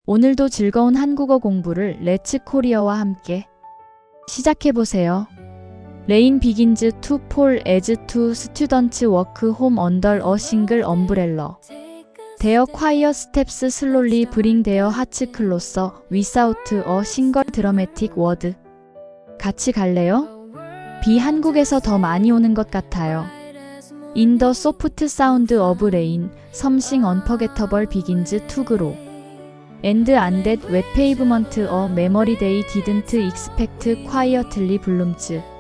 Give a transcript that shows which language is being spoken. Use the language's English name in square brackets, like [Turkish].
[Korean] 오늘도 즐거운 한국어 공부를 렛츠 코리어와 함께 시작해보세요. [English] Rain begins to fall as two students walk home under a single umbrella. Their quiet steps slowly bring their hearts closer without a single dramatic word. [Korean] 같이 갈래요? 비 한국에서 더 많이 오는 것 같아요. [English] In the soft sound of rain, something unforgettable begins to grow. And on that wet pavement a memory they didn't expect quietly blooms.